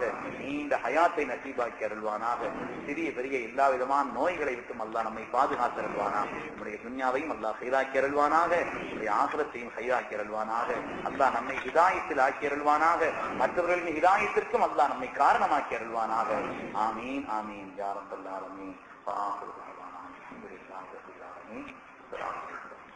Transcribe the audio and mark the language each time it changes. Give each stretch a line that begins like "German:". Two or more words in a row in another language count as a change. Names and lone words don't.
Tamil: நீண்ட ஹயாத்தை நசீபாக்கி அருள்வானாக. சிறிய பெரிய எல்லா விதமான நோய்களை விட்டும் அல்லாஹ் நம்மை பாதுகாத்து அருள்வானாக. நம்முடைய துன்யாவையும் அல்லாஹ் ஹைராக்கி அருள்வானாக. நம்முடைய ஆகிரத்தையும் ஹைராக்கி அருள்வானாக. அல்லாஹ் நம்மை ஹிதாயத்தில் ஆக்கி அருள்வானாக. மற்றவர்களின் ஹிதாயத்திற்கும் அல்லாஹ் நம்மை காரணமாக்கி அருள்வானாக.
Arabic: آمين آمين يا رب العالمين. وآخر دعوانا الحمد لله رب العالمين.